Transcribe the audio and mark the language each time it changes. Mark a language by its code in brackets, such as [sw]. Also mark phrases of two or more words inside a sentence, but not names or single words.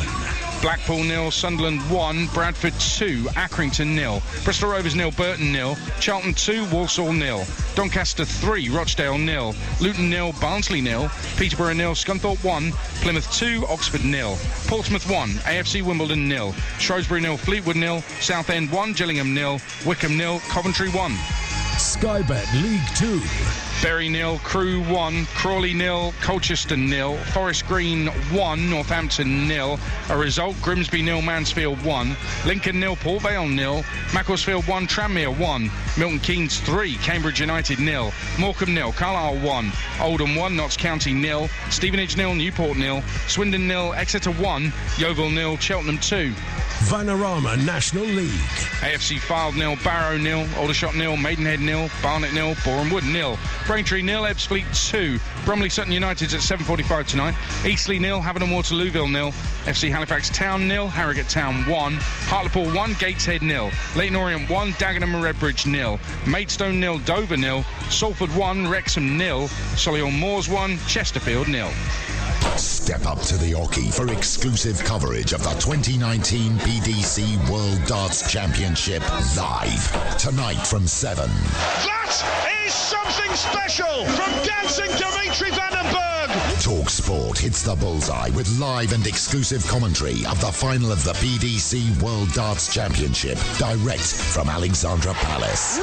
[en] Blackpool 0, Sunderland 1, Bradford 2, Accrington 0, Bristol Rovers 0, Burton 0, Charlton 2, Walsall 0, Doncaster 3, Rochdale 0, Luton 0, Barnsley 0, Peterborough 0, Scunthorpe 1, Plymouth 2, Oxford 0, Portsmouth 1, AFC Wimbledon 0, Shrewsbury 0, Fleetwood 0, Southend 1, Gillingham 0, Wickham 0, Coventry 1. Sky Bet League 2. Bury 0, Crewe 1, Crawley 0, Colchester 0, Forest Green 1, Northampton 0. A result: Grimsby 0, Mansfield 1, Lincoln 0, Port Vale 0, Macclesfield 1, Tranmere 1, Milton Keynes 3, Cambridge United 0, Morecambe 0, Carlisle 1, Oldham 1, Notts County 0, Stevenage 0, Newport 0, Swindon 0, Exeter 1, Yeovil 0, Cheltenham 2. Vanarama National League. AFC Fylde 0, Barrow 0, Aldershot 0, Maidenhead 0, Barnet 0, Boreham Wood 0, Braintree 0, Ebbsfleet 2, Bromley Sutton United's at 7:45 tonight, Eastleigh 0, Havant and Waterlooville 0, FC Halifax Town 0, Harrogate Town 1, Hartlepool 1, Gateshead 0, Leyton Orient 1, Dagenham and Redbridge 0, Maidstone 0, Dover 0, Salford 1, Wrexham 0, Solihull Moors 1, Chesterfield 0. Step up to the Oki for exclusive coverage of the 2019 PDC World Darts Championship live tonight from 7. That is something special from dancing Dimitri Vandenberg. Talk Sport hits the bullseye with live and exclusive commentary of the final of the PDC World Darts Championship direct from Alexandra Palace.